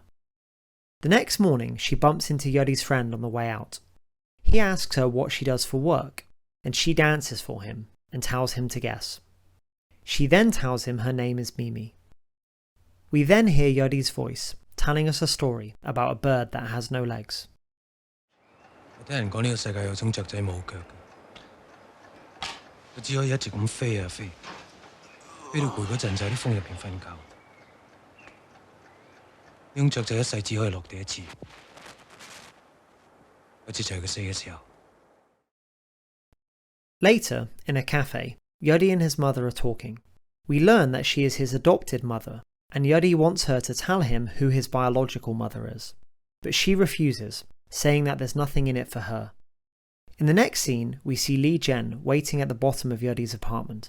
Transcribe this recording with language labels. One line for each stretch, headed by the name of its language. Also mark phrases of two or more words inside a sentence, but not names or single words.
English: The next morning she bumps into Yuddy's friend on the way out. He asks her what she does for work, and she dances for him and tells him to guess. She then tells him her name is Mimi. We then hear Yuddy's voice telling us a story about a bird that has no legs.
Cantonese: 我聽人講呢個世界有種雀仔冇腳嘅，佢只可以一直咁飛啊飛，飛到攰嗰陣就喺啲風入邊瞓覺。呢種雀仔一世只可以落地一次，嗰次就係佢死嘅時候。
English: Later, in a cafe, Yuddy and his mother are talking. We learn that she is his adopted mother, and Yuddy wants her to tell him who his biological mother is. But she refuses, saying that there's nothing in it for her. In the next scene, we see Li Jen waiting at the bottom of Yuddy's apartment.